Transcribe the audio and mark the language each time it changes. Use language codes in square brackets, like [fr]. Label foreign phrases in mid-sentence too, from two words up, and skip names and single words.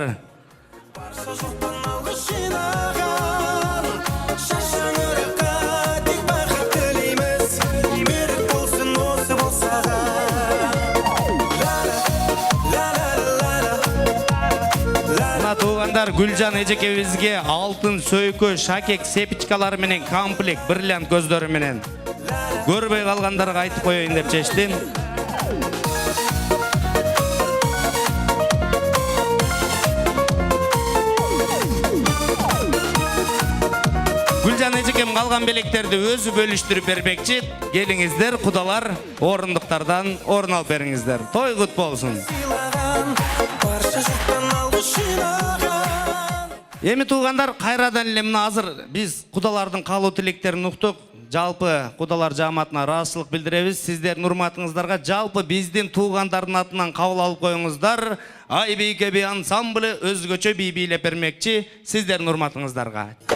[kk] Барша жұрттан алғыс жинаған, шашаңыраққа тек бақыт тілейміз. Берік болсын осы болсаға. [ky] Мына туғандар Гүлжан эжекебизге алтын сөйкө, шакек сепичкалары менен комплект бриллиант көздөрү менен көрбөй калгандарга айтып коеюн деп чечтим. Гүлжан эжекем калган белектерди өзү бөлүштүрүп бермекчи. Келиңиздер, кудалар, орындыктардан орун алып бериңиздер. Той кут болсун. [kk] Барша жұрттан алғыс жинаған. [ky] Эми туугандар, кайрадан эле мына азыр биз кудалардын каалоо тилектерин уктук. Жалпы кудалар жааматына ыраазычылык билдиребиз. Сиздердин урматыңыздарга жалпы биздин туугандардын атынан кабыл алып коюңуздар. Айбийке би ансамблы өзгөчө бий бийлеп бермекчи сиздердин урматыңыздарга.